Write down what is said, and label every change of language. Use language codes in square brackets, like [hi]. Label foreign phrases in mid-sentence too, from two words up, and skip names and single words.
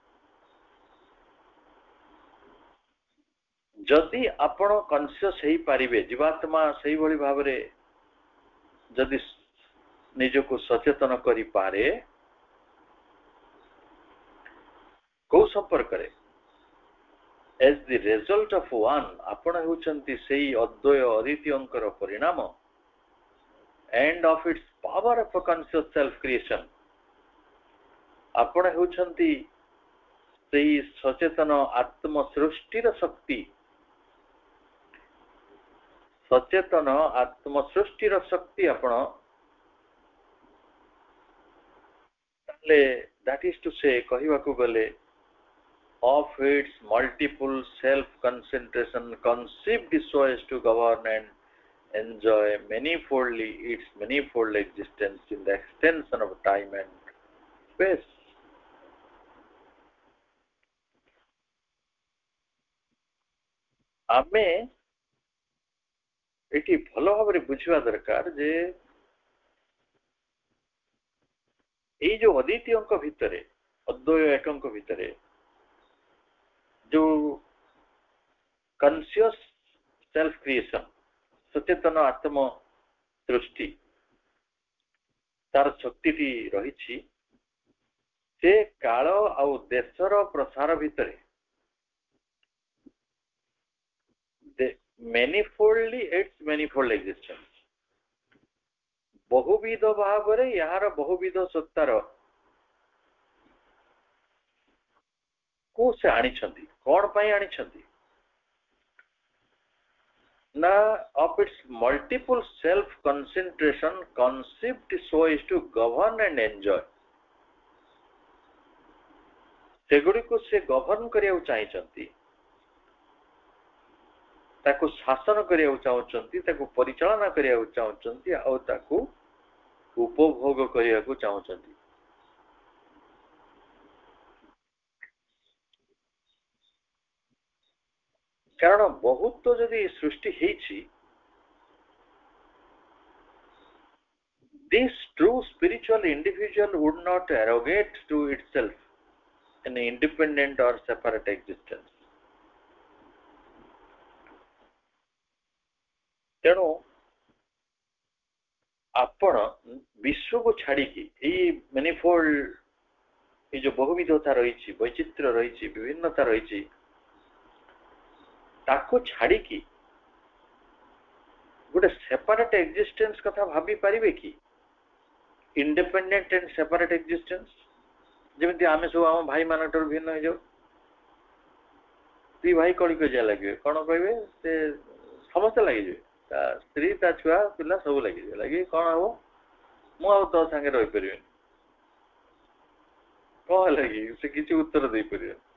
[or] ଯଦି ଆପଣ କନସିୟସ୍ ହେଇପାରିବେ, ଜୀବାତ୍ମା ସେଇଭଳି ଭାବରେ ଯଦି ନିଜକୁ ସଚେତନ କରିପାରେ, କୋଉ ସମ୍ପର୍କରେ? [en] as the result of one, [or] ଆପଣ ହେଉଛନ୍ତି ସେଇ ଅଦ୍ୱୟ ଅଦ୍ୱିତୀୟଙ୍କର ପରିଣାମ, [en] and of its power of a conscious self creation, [or] ଆପଣ ହେଉଛନ୍ତି ସେଇ ସଚେତନ ଆତ୍ମ ସୃଷ୍ଟିର ଶକ୍ତି, ସଚେତନ ଆତ୍ମ ସୃଷ୍ଟିର ଶକ୍ତି ଆପଣ। [en] ତାହେଲେ that is to say, [or] କହିବାକୁ ଗଲେ [en] of its multiple self concentration conceived so as to govern and enjoy manifoldly its manifold existence in the extension of time and space. [or] ଆମେ ଏଠି ଭଲ ଭାବରେ ବୁଝିବା ଦରକାର ଯେ ଏଇ ଯୋଉ ଅଦ୍ୱିତୀୟଙ୍କ ଭିତରେ, ଅଦ୍ୱୟ ଏକଙ୍କ ଭିତରେ ଯୋଉ [en] conscious self creation, [or] ସଚେତନ ଆତ୍ମ ସୃଷ୍ଟି, ତାର ଶକ୍ତିଟି ରହିଛି, ସେ କାଳ ଆଉ ଦେଶର ପ୍ରସାର ଭିତରେ [en] manifoldly its manifold existence, [or] ବହୁବିଧ ଭାବରେ ଏହାର ବହୁବିଧ ସତ୍ତାର କୁ ସେ ଆଣିଛନ୍ତି। କଣ ପାଇଁ ଆଣିଛନ୍ତି? [en] na of its multiple self concentration concept so is to govern and enjoy [or] ସେଗୁଡ଼ିକୁ ସେ ଗଭର୍ଣ୍ଣ କରିବାକୁ ଚାହିଁଛନ୍ତି ତାକୁ ଶାସନ କରିବାକୁ ଚାହୁଁଛନ୍ତି ତାକୁ ପରିଚାଳନା କରିବାକୁ ଚାହୁଁଛନ୍ତି ଆଉ ତାକୁ ଉପଭୋଗ କରିବାକୁ ଚାହୁଁଛନ୍ତି କାରଣ ବହୁତ ଯଦି ସୃଷ୍ଟି ହେଇଛି [en] this true spiritual individual would not arrogate to itself an independent or separate existence [or] ତେଣୁ ଆପଣ ବିଶ୍ୱକୁ ଛାଡ଼ିକି ଏଇ ମ୍ୟାନିଫୋଲ୍ଡ ଏଇ ଯୋଉ ବହୁବିଧତା ରହିଛି ବୈଚିତ୍ର୍ୟ ରହିଛି ବିଭିନ୍ନତା ରହିଛି ତାକୁ ଛାଡ଼ିକି ଗୋଟେ [en] separate existence [or] କଥା ଭାବି ପାରିବେ କି [en] independent and separate existence [or] ଯେମିତି ଆମେ ସବୁ ଆମ ଭାଇମାନଙ୍କଠାରୁ ଭିନ୍ନ ହେଇଯାଉ ଦୁଇ ଭାଇ କଳି କଜିଆ ଲାଗିବେ କଣ କହିବେ ସେ ସମସ୍ତେ ଲାଗିଯିବେ ତା ସ୍ତ୍ରୀ ତା ଛୁଆ ପିଲା ସବୁ ଲାଗିଯିବେ ଲାଗି କଣ ହବ ମୁଁ ଆଉ ତୋ ସାଙ୍ଗରେ ରହିପାରିବିନି କଣ ହେଲା କି ସେ କିଛି ଉତ୍ତର ଦେଇପାରିବେ